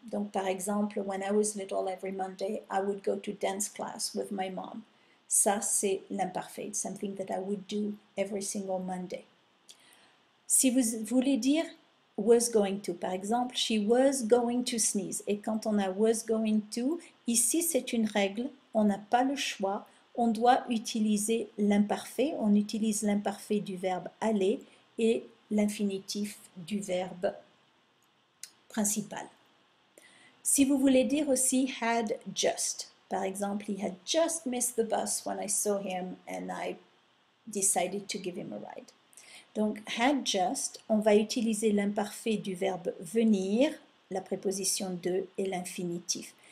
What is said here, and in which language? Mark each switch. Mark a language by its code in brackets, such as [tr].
[fr] Donc, par exemple, [en] when I was little every Monday, I would go to dance class with my mom. [fr] Ça, c'est l'imparfait, [en] something that I would do every single Monday. [fr] Si vous voulez dire [en] was going to, [fr] par exemple, [en] she was going to sneeze. [fr] Et quand on a was going to, ici, c'est une règle, on n'a pas le choix. On doit utiliser l'imparfait. On utilise l'imparfait du verbe aller et l'infinitif du verbe principal. Si vous voulez dire aussi [en] had just, [fr] par exemple, [en] he had just missed the bus when I saw him and I decided to give him a ride. [fr] Donc, had just, on va utiliser l'imparfait du verbe venir, la préposition de et l'infinitif.